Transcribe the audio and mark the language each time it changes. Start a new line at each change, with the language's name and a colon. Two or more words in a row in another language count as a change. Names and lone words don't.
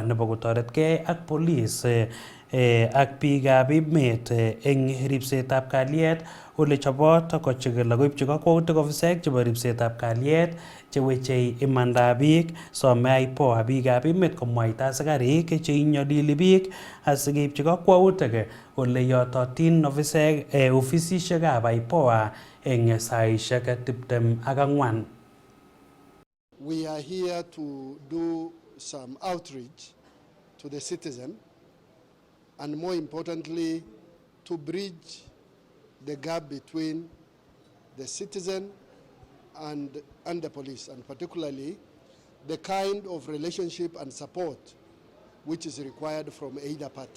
Kalenjin: nebo kotoretkei ak police ak biikab emet eng ribsetab kalyet ole chobot kochigil akoibchi kakwautik ofisaek chebo ribsetab kalyet chewechei imandab biik some IPOA biikab emet komwaita asikarik cheinyolili biik asikeibchi kakwautik ole yototin ofisaek ofisisiekab IPOA eng saishek 24.
English: we are here to do some outreach to the citizen, and more importantly, to bridge the gap between the citizen and the police, and particularly the kind of relationship and support which is required from either party.